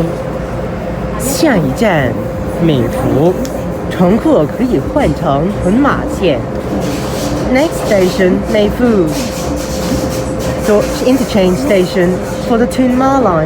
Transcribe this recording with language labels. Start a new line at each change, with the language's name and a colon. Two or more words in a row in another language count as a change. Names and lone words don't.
Cantonese: 下一站美孚，乘客可以換乘屯馬線。
English: Next station
Cantonese: 美孚。
English: interchange station for the Tsuen Wan line.